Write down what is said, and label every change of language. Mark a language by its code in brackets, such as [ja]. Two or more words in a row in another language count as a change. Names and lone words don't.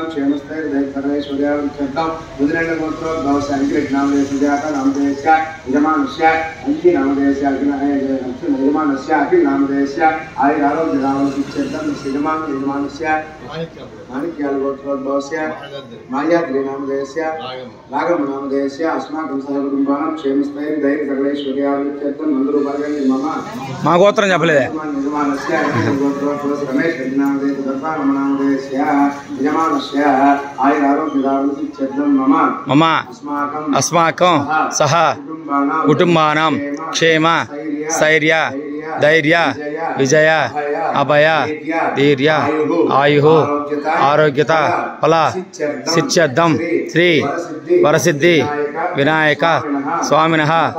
[sa] क्षेमस्थैर्यधैर्यैश्वर्यार्थं रुद्रेन्द्रगोत्रोद्भवस्य अंकितनामधेयस्य सुजातानामधेयस्य यजमानस्य अंकिनामधेयस्य यजमानस्य अखिलनामधेयस्य आयुरारोग्यदावृतित्यर्थं यजमानस्य माणिक्यालगोत्रोद्भवस्य मायाद्रिनामधेयस्य रागमनामधेयस्य अस्माकं सहकुटुम्बानां क्षेमस्थैर्यधैर्यैश्वर्यार्थं नन्दरूपाणि मम [te] మా గోత్రం చెప్పలేదే. [sa] మమ అస్మాకం సహ కుటుంబానాం క్షేమ స్థైర్య ధైర్య విజయ అభయ ధీర్య ఆయు ఆరోగ్యత ఫల సిద్ధ్యర్థం శ్రీ వరసిద్ధి వినాయక స్వామినః